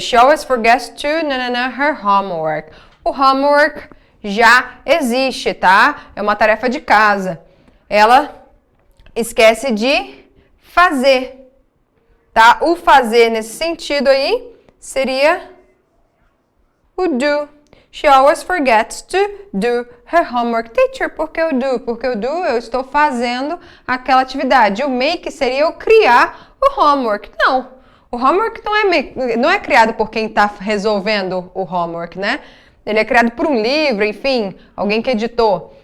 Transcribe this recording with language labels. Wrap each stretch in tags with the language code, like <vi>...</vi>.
<en>She always forgets to her homework.</en> <pt>O homework já existe, tá? É uma tarefa de casa. Ela esquece de fazer, tá? O fazer nesse sentido aí seria o do.</pt> <en>She always forgets to do her homework.</en> <pt>Teacher, por que o do? Porque o do eu estou fazendo aquela atividade. O make seria eu criar o homework. Não, o homework não é criado por quem está resolvendo o homework, né? Ele é criado por um livro, enfim, alguém que editou.</pt>